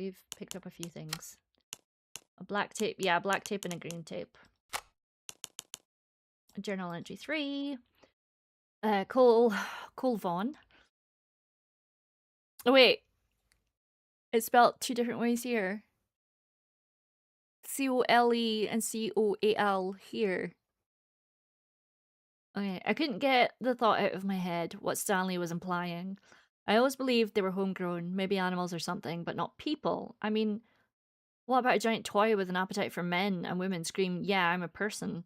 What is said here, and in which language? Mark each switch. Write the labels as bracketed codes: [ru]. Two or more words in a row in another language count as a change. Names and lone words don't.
[en] We've picked up a few things. A black tape. Yeah, black tape and a green tape. Journal entry 3. Cole Vaughn. Oh, wait. It's spelled two different ways here. C-O-L-E and C-O-A-L here. Okay, I couldn't get the thought out of my head what Stanley was implying. I always believed they were homegrown, maybe animals or something, but not people. I mean, what about a giant toy with an appetite for men and women scream, yeah, I'm a person?